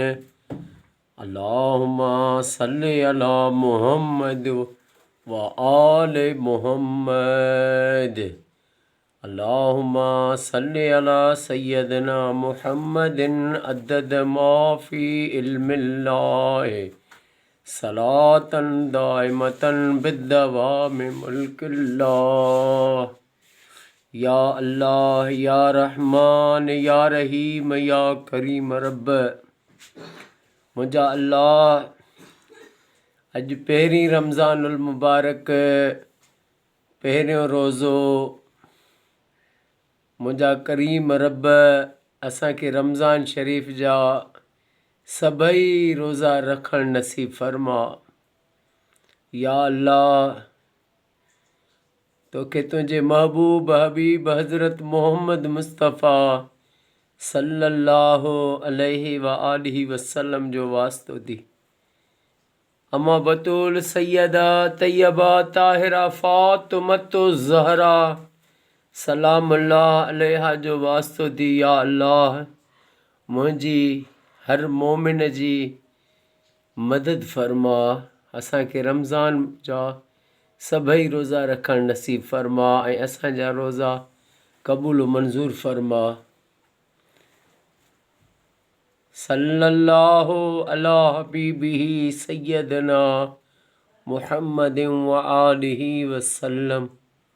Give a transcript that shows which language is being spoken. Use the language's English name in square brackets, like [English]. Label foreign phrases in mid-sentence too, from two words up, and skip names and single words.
[Arabic] اللهم صل على محمد وآل محمد. اللهم صل على سيدنا محمد عدد ما في علم الله صلاة دائمة بدوام ملك الله. يا الله يا رحمن يا رحيم يا كريم رب. [Sindhi] मुंहिंजा अल्लाह अॼु पहिरीं [Arabic] رمضان المبارك [Sindhi] पहिरियों रोज़ो। मुंहिंजा करीम रब असांखे रमज़ान शरीफ़ जा सभई रोज़ा रखणु नसीब फरमा। या अल्लाह तोखे तुंहिंजे महबूब हबीब हज़रत मोहम्मद मुस्तफ़ा [Arabic] صلى الله عليه وآله وسلم [Sindhi] जो वास्तो दी। अम्मा बतूल सैयदा तैयबा ताहिरा फ़ातिमतु ज़हरा [Arabic] سلام الله عليها [Sindhi] जो वास्तो दी। या अल्लाह मुंहिंजी हर मोमिन जी मदद फरमा। असांखे रमज़ान जा सभई रोज़ा रखणु नसीब फरमा ऐं असांजा रोज़ा क़बूल मंज़ूर फरमा। [Arabic] صلى الله على حبيبه سيدنا محمد وآله وسلم.